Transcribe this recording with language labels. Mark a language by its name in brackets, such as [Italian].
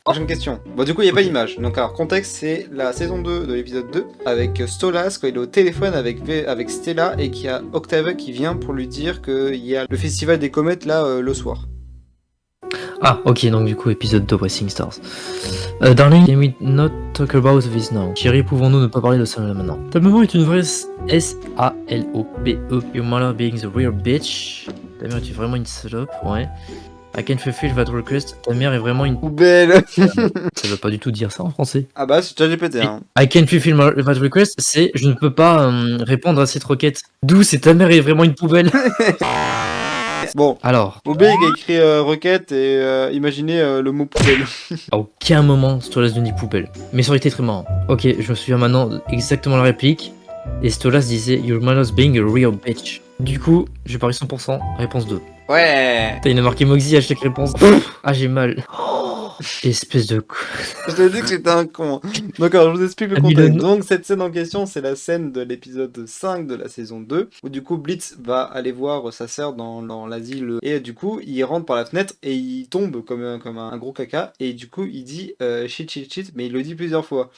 [French] Prochaine question. Bon, du coup, il n'y a pas d'image. Donc, alors, contexte, c'est la saison 2 de l'épisode 2 avec Stolas quand il est au téléphone avec Stella et qu'il y a Octave qui vient pour lui dire qu'il y a le festival des comètes là le soir. Ah, ok, donc du coup, épisode 2, Rising Stars. [English] Darling, can we not talk about this now? [French] Chérie, pouvons-nous ne pas parler de ça maintenant? Ta maman est une vraie S-A-L-O-P-E. [English] Your mother being the real bitch. [French] Ta mère est vraiment une salope, ouais. [English] I can fulfill that request. [French] Ta mère est vraiment une... Poubelle. Ça veut pas du tout dire ça en français. Ah bah, c'est ChatGPT, hein. [English] I can fulfill that request, [French] c'est je ne peux pas répondre à cette requête. D'où c'est ta mère est vraiment une poubelle. Bon. Alors, Obé il a écrit requête et imaginez le mot poubelle. à aucun moment Stolas ne dit poubelle. Mais ça aurait été très marrant. Ok, je me souviens maintenant exactement la réplique. Et Stolas disait [English] Your mother's being a real bitch. [French] Du coup, je parie 100%, réponse 2. Ouais. T'as une marqué Moxie à chaque réponse. Ah, j'ai mal. Espèce de... Je t'ai dit que j'étais un con. Donc alors, je vous explique le Ah, contexte. Milan. Donc cette scène en question, c'est la scène de l'épisode 5 de la saison 2, où du coup Blitz va aller voir sa sœur dans l'asile, et du coup il rentre par la fenêtre et il tombe comme un gros caca, et du coup il dit [English] shit shit shit, [French] mais il le dit plusieurs fois.